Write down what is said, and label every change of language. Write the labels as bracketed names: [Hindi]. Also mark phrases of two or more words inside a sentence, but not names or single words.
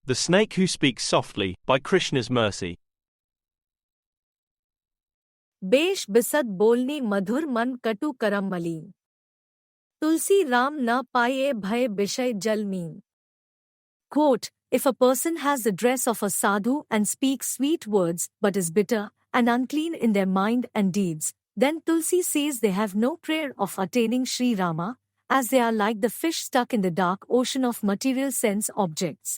[English] The Snake Who Speaks Softly, by Krishna's Mercy. [Awadhi] बेश बिसद बोलनी मधुर मन कटु करम मलीन। तुलसी राम न पाये भय बिषय जल मीन. [English] Quote, if a person has the dress of a sadhu and speaks sweet words but is bitter and unclean in their mind and deeds, then Tulsi says they have no prayer of attaining Shri Rama, as they are like the fish stuck in the dark ocean of material sense objects.